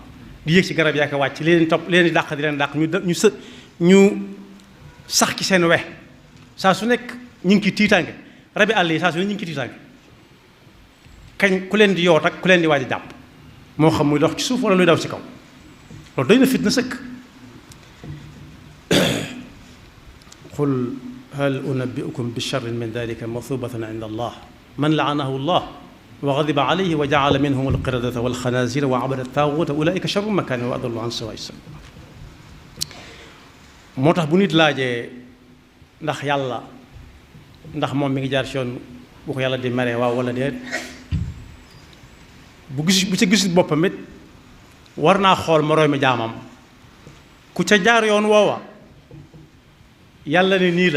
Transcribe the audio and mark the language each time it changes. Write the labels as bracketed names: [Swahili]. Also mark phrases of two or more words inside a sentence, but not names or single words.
[Wolof] di yéeg ci garab yaa ko wàcc leen topp leen di dàq di leen dàq ñu sax ci seen we saa su nekk ñu ngi ci tiitaange. rabi àll yi saa su ne ñu ngi ci tiitaange kañ ku leen di yoot ak ku leen di waaj a jàpp, moo xam muy dox ci suuf wala luy daw ci kaw. loolu doy na fitna sëkk. [Arabic] قل هل أنبئكم بشر من ذلك مثوبة عند الله من لعنه الله و غضب عليه و جعل منهم القردة و الخنازير و عبد الطاغوت أولئك شر مكانا و أضل عن سواء السبيل. [Wolof] moo tax bu nit laajee ndax yàlla ndax moom mi ngi jaar ci yoon bu ko yàlla di meree waaw wala déet, bu ca gisul boppam it war naa xool moroomi jaamam ku ca jaar yoon woowa yàlla ne nii la